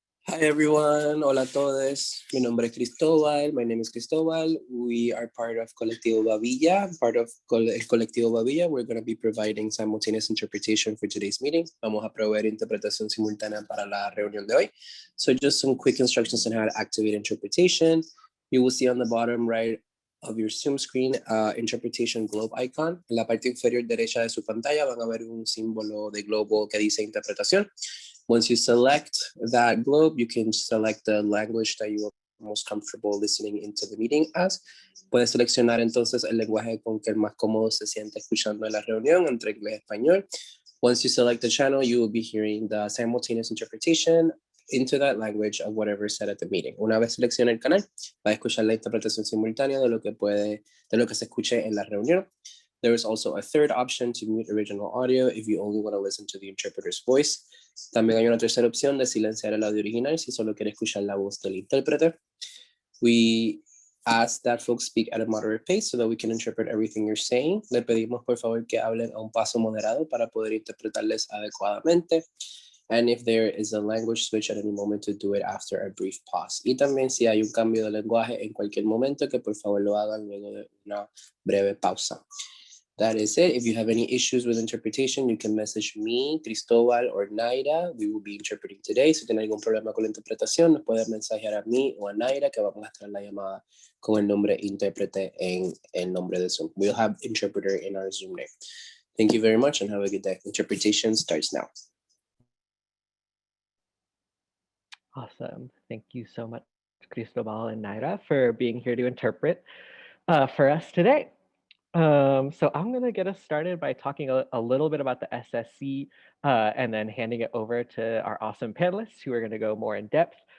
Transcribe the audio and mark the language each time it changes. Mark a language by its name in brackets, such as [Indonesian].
[English] Hi everyone, [Spanish] hola a todos. Mi nombre es Cristóbal. [English] My name is Cristóbal. We are part of Colectivo Babilla. Part of el Colectivo Babilla, we're going to be providing simultaneous interpretation for today's meeting. [Spanish] Vamos a proveer interpretación simultánea para la reunión de hoy. [English] So just some quick instructions on how to activate interpretation. You will see on the bottom right of your Zoom screen, interpretation globe icon. [Spanish] En la parte inferior derecha de su pantalla van a ver un símbolo de globo que dice interpretación. [English] Once you select that globe, you can select the language that you are most comfortable listening into the meeting as. [Spanish] Puedes seleccionar entonces el lenguaje con que más cómodo se siente escuchando en la reunión entre inglés y español. [English] Once you select the channel, you will be hearing the simultaneous interpretation into that language of whatever is said at the meeting. [Spanish] Una vez seleccione el canal, va a escuchar la interpretación simultánea de lo que se escuche en la reunión. [English] There is also a third option to mute original audio if you only want to listen to the interpreter's voice. [Spanish] También hay una tercera opción de silenciar el audio original si solo quiere escuchar la voz del intérprete. [English] We ask that folks speak at a moderate pace so that we can interpret everything you're saying. [Spanish] Le pedimos por favor que hablen a un paso moderado para poder interpretarles adecuadamente. [English] And if there is a language switch at any moment, to do it after a brief pause. [Spanish] Y también si hay un cambio de lenguaje en cualquier momento, que por favor lo hagan luego de una breve pausa. [English] That is it. If you have any issues with interpretation, you can message me, Cristobal, or Naira. We will be interpreting today. [Spanish] Si tiene algún problema con la interpretación, nos puede mensajear a mí o a Naira, que vamos a estar en la llamada con el nombre intérprete en el nombre de Zoom. [English] We'll have interpreter in our Zoom name. Thank you very much and have a good day. Interpretation starts now. Awesome. Thank you so much, Cristobal and Naira, for being here to interpret for us today. So I'm going to get us started by talking a little bit about the SSC and then handing it over to our awesome panelists who are going to go more in depth.